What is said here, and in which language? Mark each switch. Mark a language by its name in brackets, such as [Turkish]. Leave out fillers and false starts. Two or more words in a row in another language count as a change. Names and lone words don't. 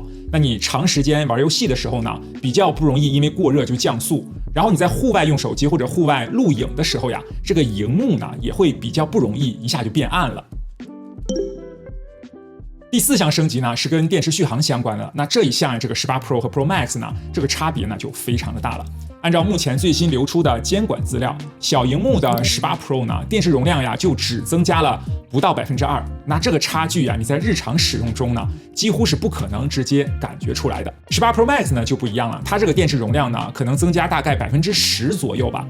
[Chinese] 那你長時間玩遊戲的時候呢，比較不容易因為過熱就降速。然後你在戶外用手機或者戶外錄影的時候呀，這個螢幕呢也會比較不容易一下就變暗了。第4項升級呢是跟電池續航相關的。那這一項這個18 Pro 和 Pro Max 呢，這個差別呢就非常的大了。按照目前最新流出的監管資料，小螢幕的18 Pro 呢，電池容量呀就只增加了不到2%。那這個差距呀，你在日常使用中呢，幾乎是不可能直接感覺出來的。18 Pro Max 呢就不一樣了，它這個電池容量呢可能增加大概10%左右吧。